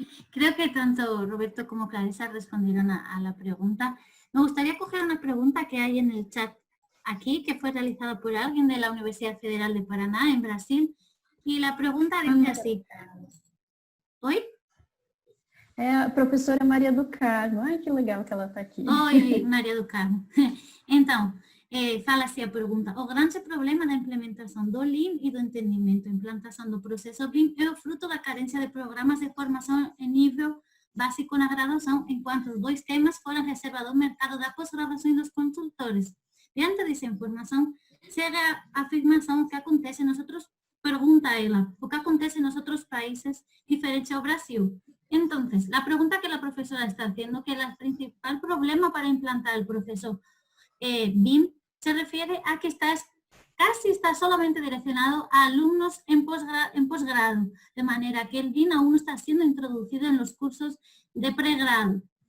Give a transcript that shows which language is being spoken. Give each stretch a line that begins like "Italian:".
Spanish: Creo que tanto Roberto como Clarissa respondieron a la pregunta. Me gustaría coger una pregunta que hay en el chat aquí, que fue realizada por alguien de la Universidad Federal de Paraná, en Brasil. Y la pregunta dice así.
Portuguese: Oi? É a professora Maria do Carmo. Ai, que legal que ela está aqui. Oi, Maria do Carmo. Então, fala assim a pergunta. O grande problema da implementação do Lean e do entendimento, implantação do processo BIM é o fruto da carência de programas de formação em nível básico na graduação, enquanto os dois temas foram reservados ao mercado da pós-graduação e dos consultores. Diante dessa informação, chega a afirmação que acontece nos outros, pergunta ela, o que acontece nos outros países diferentes ao Brasil.
Spanish: Entonces, la pregunta que la profesora está haciendo, que el principal problema para implantar el proceso BIM se refiere a que casi está solamente direccionado a alumnos en posgrado, de manera que el BIM aún no está siendo introducido en los cursos de pregrado.